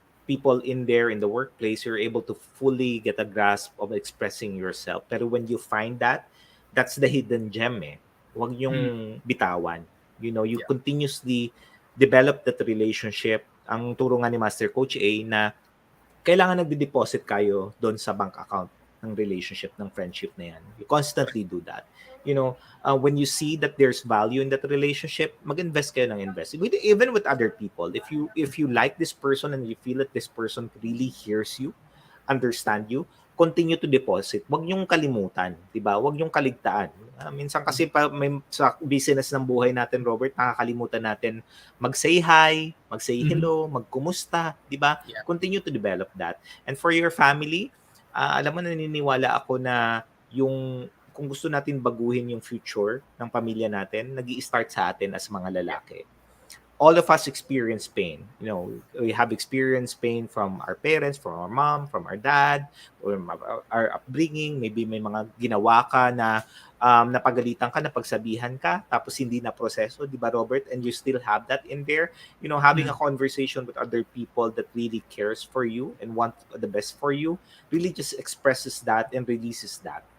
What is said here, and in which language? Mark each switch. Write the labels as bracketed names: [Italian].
[English] people in there in the workplace, you're able to fully get a grasp of expressing yourself. Pero when you find that, that's the hidden gem eh. [Filipino] Huwag Mm. yung bitawan. [English] You know, you Yeah. continuously develop that relationship. [Filipino] Ang turo nga ni Master Coach A na kailangan nagde-deposit kayo doon sa bank account ng relationship, ng friendship na yan. [English] You constantly do that. You know, when you see that there's value in that relationship, [Filipino] mag-invest kayo ng invest. [English] Even with other people, if you like this person and you feel that this person really hears you, understand you, continue to deposit. [Filipino] Huwag niyong kalimutan, 'di ba? Huwag niyong kaligtaan. Minsan kasi may sa business ng buhay natin, Robert, nakakalimutan natin mag-say hi, mag-say hello, magkumusta, 'di ba? Yeah. [English] Continue to develop that. And for your family, [Filipino] alam mo, naniniwala ako na yung kung gusto natin baguhin yung future ng pamilya natin, nag-i-start sa atin as mga lalaki. [English] All of us experience pain. You know, we have experienced pain from our parents, from our mom, from our dad, or our upbringing. [Filipino] Maybe may mga ginawa ka na napagalitan ka, napagsabihan ka, tapos hindi na proseso, di ba, Robert? [English] And you still have that in there. You know, having a conversation with other people that really cares for you and want the best for you really just expresses that and releases that.